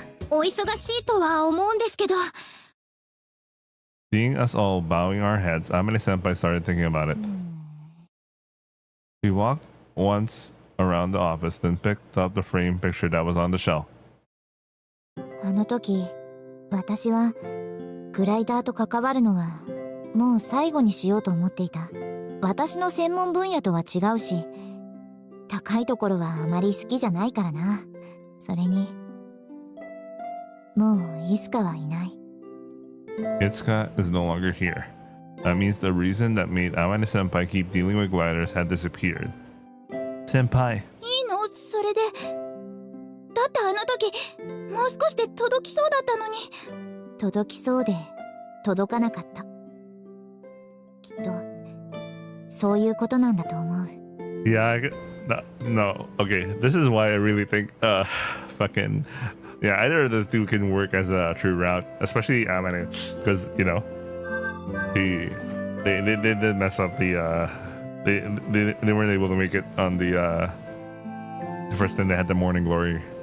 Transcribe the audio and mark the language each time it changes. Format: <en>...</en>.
<ja>お忙しいとは思うんですけど。</ja> <en>Seeing us all bowing our heads, Amane Senpai started thinking about it. We walked once around the office, then picked up the frame picture that was on the shelf.</en> <ja>あの時、私はグライダーと関わるのはもう最後にしようと思っていた。私の専門分野とは違うし、高いところはあまり好きじゃないからな。それに、もうイスカはいない。</ja> <en>Itsuka is no longer here. That means the reason that made Amane Senpai keep dealing with gliders had disappeared. Senpai.</en> <ja>いいの？それで。だってあの時、もう少しで届きそうだったのに。届きそうで、届かなかった。きっと、そういうことなんだと思う。</ja> <en>Yeah, no. Okay, this is why I really think, fucking, yeah, either of the two can work as a true route, especially Amane, because you know, they did mess up the, they weren't able to make it on the first time they had the morning glory.</en>